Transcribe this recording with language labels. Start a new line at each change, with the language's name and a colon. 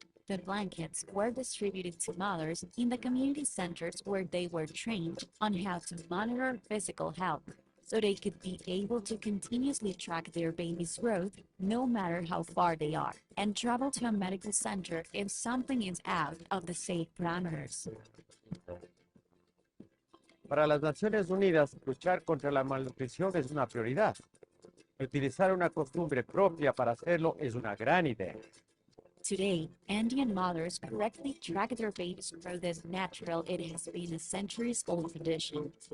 English: The blankets were distributed to mothers in the community centers where they were trained on how to monitor physical health, so they could be able to continuously track their baby's growth no matter how far they are, and travel to a medical center if something is out of the safe parameters.
Spanish: Para las Naciones Unidas, luchar contra la malnutrición es una prioridad. Utilizar una costumbre propia para hacerlo es una gran idea.
English: Today, Andean mothers correctly track their baby's growth as natural. It has been a centuries-old tradition.